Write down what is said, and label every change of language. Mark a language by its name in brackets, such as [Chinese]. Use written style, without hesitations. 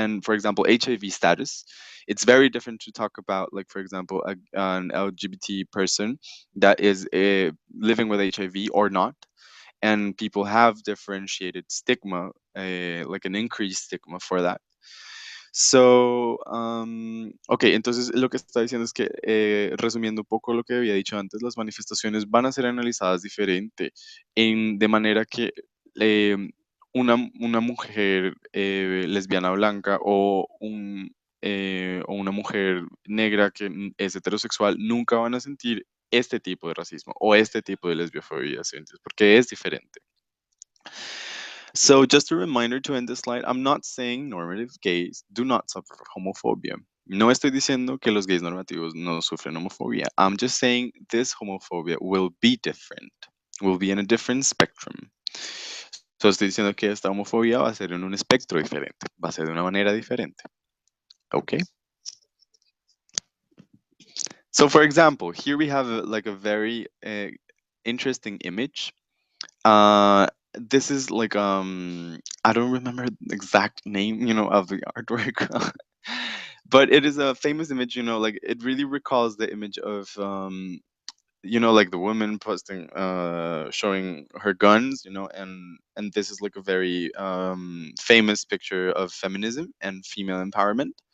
[English] And for example, HIV status, it's very different to talk about, like, for example, an LGBT person that is living with HIV or not. And people have differentiated stigma, like an increased stigma for that. [Spanish] So, ok, entonces lo que está diciendo es que, resumiendo un poco lo que había dicho antes, las manifestaciones van a ser analizadas diferente, de manera que eh, una mujer lesbiana blanca o una mujer negra que es heterosexual nunca van a sentir este tipo de racismo o este tipo de lesbiofobia, ¿sí? Porque es diferente. [English] So, just a reminder to end this slide, I'm not saying normative gays do not suffer homophobia. [Spanish] No estoy diciendo que los gays normativos no sufren homofobia. [English] I'm just saying this homophobia will be different, will be in a different spectrum. [Spanish] So, estoy diciendo que esta homofobia va a ser en un espectro diferente, va a ser de una manera diferente. [English] Okay? So, for example, here we have like a very interesting image. This is like I don't remember the exact name, of the artwork. But it is a famous image, like it really recalls the image of like the woman posting showing her guns, and this is like a very famous picture of feminism and female empowerment.